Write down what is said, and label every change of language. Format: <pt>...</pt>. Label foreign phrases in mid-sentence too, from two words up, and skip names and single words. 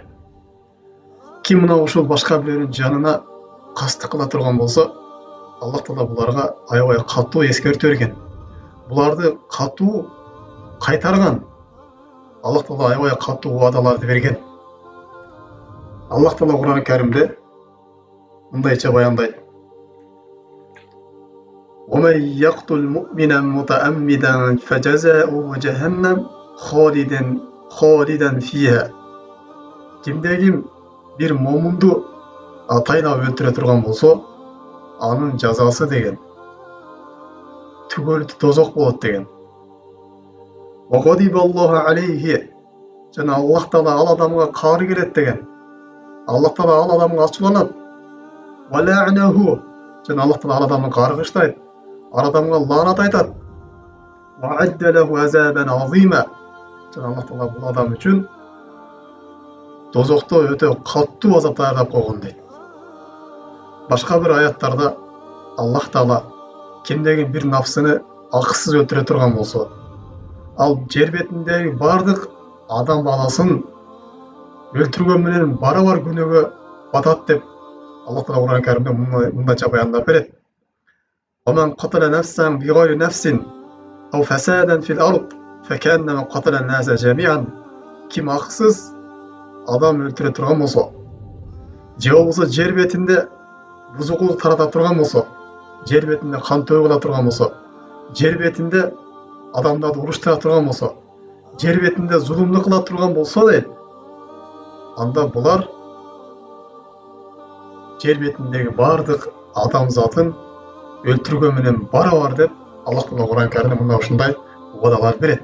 <ky>Ким мына ушул башка бирөөнүн жанына кастык кыла турган болсо, Аллах Таала буларга аябай катуу эскертүү берген. Буларды катуу кайтарган. Аллах Таала аябай катуу убадаларды берген. Аллах Таала Кур'ан-ы Каримде мындайча баяндайт:</ky> <ar>وَمَنْ يَقْتُلْ مُؤْمِنًا مُتَعَمِّدًا فَجَزَاؤُهُ جَهَنَّمُ خَالِدًا فِيهَا.</ar> <ky>Кимде-ким бир момунду атайлап өлтүрө турган болсо, анын жазасы деген түгөлдүү тозок болот деген.</ky> <ar>وَغَضِبَ اللَّهُ عَلَيْهِ.</ar> <ky>Жана Аллах Таала ал адамга каары келет деген. Аллах Таала ал адамга ачууланат.</ky> <ar>وَلَعْنَهُ.</ar> <ky>Жана Аллах Таала ал адамды каргыштайт, ал адамга лаанат айтат.</ky> <ar>وَعَدَّ لَهُ عَذَابًا عَظِيمًا.</ar> <ky>Жана Аллах Таала бул адам үчүн тозокто өтө каттуу азап даярдап койгон дейт. Башка бир аяттарда Аллах Таала кимдеген бир нафсыны акысыз өлтүрө турган болсо, ал жер бетиндеги бардык адам баласын өлтүргөн менен барабар күнөөгө батат деп Аллах Таала Кур'ан-ы Каримде мындайча баяндап берет.</ky> <ar>وَمَنْ قَتَلَ نَفْسًا بِغَيْرِ نَفْسٍ أَوْ فَسَادًا فِي الْأَرْضِ فَكَأَنَّمَا قَتَلَ النَّاسَ جَمِيعًا.</ar> <ky>Ким акысыз адам өлтүрө турган болсо, же болбосо жер бетинде бузукулук тарата турган болсо, жер бетинде кан төгүп ала турган болсо, жер бетинде адамдарды уруштура турган болсо, жер бетинде зулумдук кыла турган болсо дейт, анда булар жер бетиндеги бардык адам затын өлтүргөн менен барабар деп Аллах Таала Кур'ан-ы Каримде мына ушундай убадалар берет.</ky>